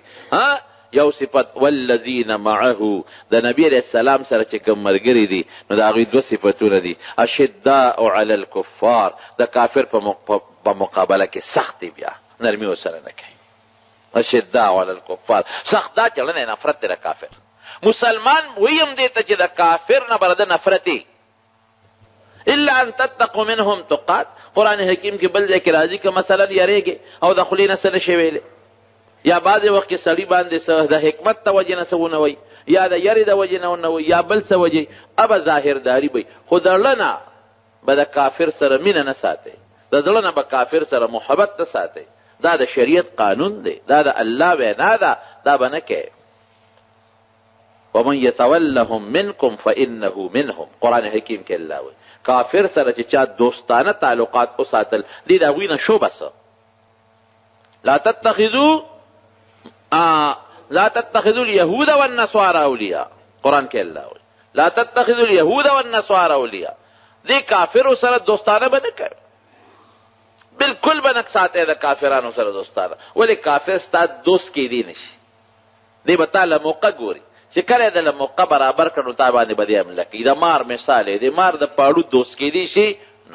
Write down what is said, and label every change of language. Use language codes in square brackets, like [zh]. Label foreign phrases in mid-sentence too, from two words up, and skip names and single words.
[ps] ها یو صفت [ar] والذین معه، [ps] د نبی [ar] علیه السلام [ps] سره چې کوم ملګري دي نو د هغوی دوه صفتونه دي. [ar] اشداء علی الکفار، [ps] د کافر په مقابله کې سخت دی، بیا نرمي ورسره نه کوي. [ar] اشداء علی الکفار، [ps] سخت دا چلنه نفرت دی د کافر. مسلمان ویم دی ته چې د کافر نه برده نفرت دی. [ar] الا ان تتقوا منهم تقات، [ps] قرآن حکیم کې بل ځای کې راځي که مثلا یریږي او د خولې نه څه نشي ویلی، یا بعضې وخت کې سړي باندې د حکمت د وجې نه څه ونه وایي، یا د یرې د وجې نه ونه وایي، یا بل څه وجې، ابه ظاهرداري به خو د زړه نه به د کافر سره مینه نه ساتئ، د زړه نه به کافر سره محبت نه ساتئ. دا د شریعت قانون دی، دا د الله وینا ده، دا به نه کوي. [ar] ومن یتولهم منکم فانه منهم، [ps] قرآن حکیم کې الله وایي کافر سره چې چا دوستانه تعلقات وساتل دې د هغوی نه شو. [ar] بس لا تتخذوا اليهود والنصارى اولیاء، [ps] قرآن کې الله وایي [ar] لا تتخذوا اليهود والنصارى اولیاء. [ps] دې کافرو سره دوستانه به نه کوي، بالکل به نه ساتئ د کافرانو سره دوستانه. ولې کافر ستا دوست کېدی نشي، دې به تا له موقع ګوري چې کله د له موقع برابر کړو تا باندې به دې حمله کوي. د مار مثال دی، د مار د پاړو دوست کېدی شي نه.